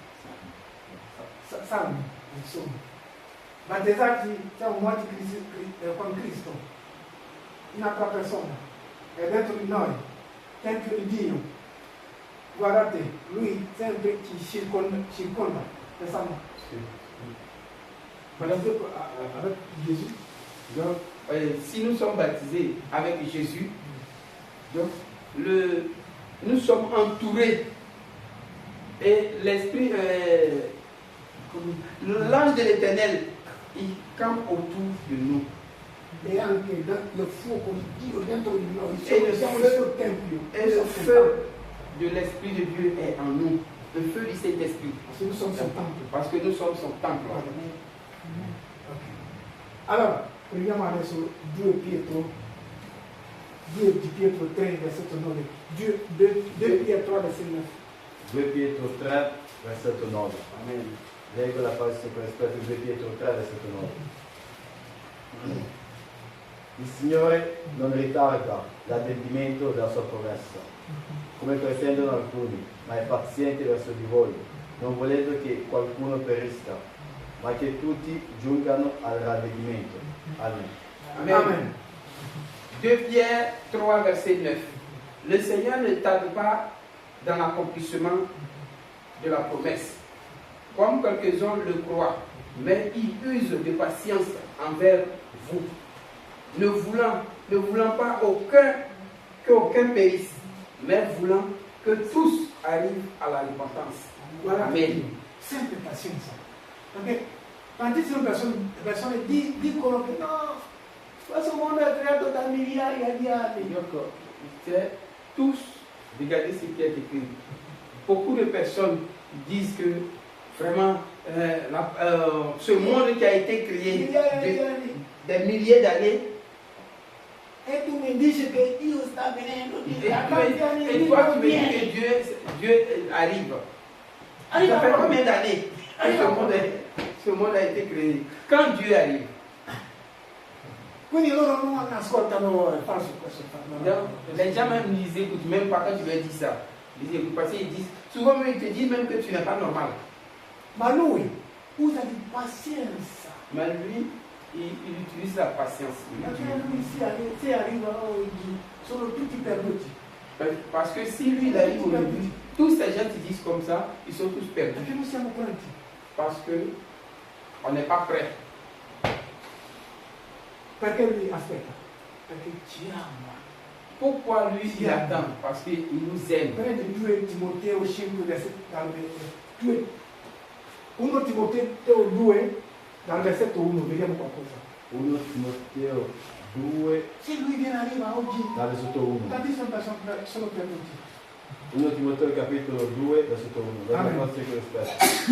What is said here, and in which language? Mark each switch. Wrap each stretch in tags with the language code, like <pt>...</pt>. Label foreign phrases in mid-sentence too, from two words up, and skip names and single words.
<it>Salmi, insomma. Battezzati siamo morti con Cristo. Un'altra persona è dentro di noi, Tempio di Dio. Guardate, lui sempre ci circonda, pensamo.</it> <fr>Avec Jésus. Donc, si nous sommes baptisés avec Jésus, donc nous sommes entourés et l'Esprit, l'ange de l'Éternel, il campe autour de nous.</fr> <it>E anche il fuoco di Dio dentro di noi.</it> <fr>Et le feu de l'Esprit de Dieu est en nous. Le feu du Saint-Esprit. Parce que nous sommes son temple.</fr> <it>Allora, prendiamo adesso 2 Pietro 3, versetto 9. 2 Pietro, versetto 9. 2 Pietro 3, versetto 9. Amen. Leggo la frase con rispetto a 2 Pietro 3, versetto 9. Il Signore non ritarda l'adempimento della sua promessa, come pretendono alcuni, ma è paziente verso di voi, non volendo che qualcuno perisca, ma che tutti giungano al ravvedimento. Amen.</it> <fr>Amen. 2 Pierre 3, verset 9. Le Seigneur ne tarde pas dans l'accomplissement de la promesse, comme quelques-uns le croient, mais il use de patience envers vous, ne voulant pas qu'aucun périsse, mais voulant que tous arrivent à la repentance. Voilà. Amen.</fr> <it>Sempre pazienza. Perché tantissime persone dicono che no, questo mondo è creato da migliaia di anni.</it> <fr>Tous, regardez ce qui est écrit. Beaucoup de personnes disent que vraiment ce monde qui a été créé des milliers d'années.</fr> <it>E tu mi dici che Dio sta venendo</it> <fr>et toi tu me dis que Dieu arrive. Ça fait combien d'années ce monde a été créé? Quand Dieu arrive.</fr> <it>Quindi loro non ascoltano, è falso questo.</it> <fr>Les gens même ils écoutent même pas quand tu leur dis ça. Ils écoutent parce qu'ils disent, souvent même ils te disent même que tu n'es pas normal.</fr> <it>Ma lui usa di pazienza.</it> <fr>Mais lui, il utilise la patience.</fr> <it>Perché lui se arriva oggi sono tutti perduti.</it> <fr>Parce que si lui il arrive aujourd'hui, tous ces gens qui disent comme ça, ils sont tous perdus.</fr> <it>Perché non siamo pronti?</it> <fr>Parce que on n'est pas prêt.</fr> <it>Perché lui aspetta? Perché ci ama.</it> <fr>Pourquoi lui il attend? Parce qu'il nous aime.</fr> <it>Prende 2 Timoteo 5, versetto 1 Timoteo 2, dal versetto 1, vediamo qualcosa. 1 Timoteo 2, Se lui viene arriva oggi, dal versetto 1. tantissime persone sono perduti. 1 Timoteo capitolo 2, versetto 1. Leggo forse con rispetto.</it>